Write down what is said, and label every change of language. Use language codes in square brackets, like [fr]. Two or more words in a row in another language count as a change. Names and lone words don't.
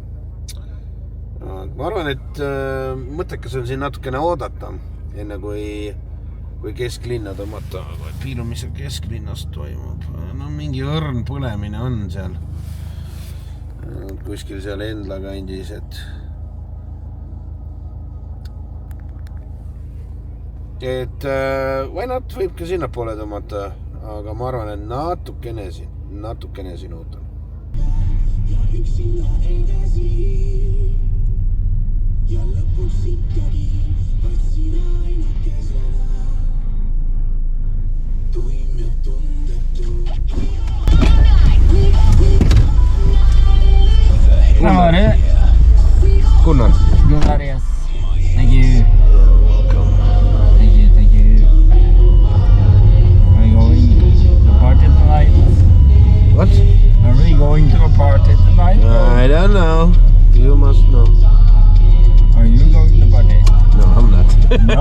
[et] Ma arvan, et mõttekas on siin natukene oodata, enne kui kesklinna tõmmata. Piilu, mis seal kesklinnast toimub. No mingi õrn põlemine on seal. Kuskil seal Endla kandis, et [en] why not, [et] võib ka sinna poole tõmmata, aga ma arvan, et natukene siin ootan. Ja üksinna edasi ja lõpuks ikkagi vaid sina ainukesena tuim ja tundetu. [en] Gunnar, yes. Thank you. What? Are we going to a party tonight? I don't know. You must know. Are you going to a party? No, I'm not. No?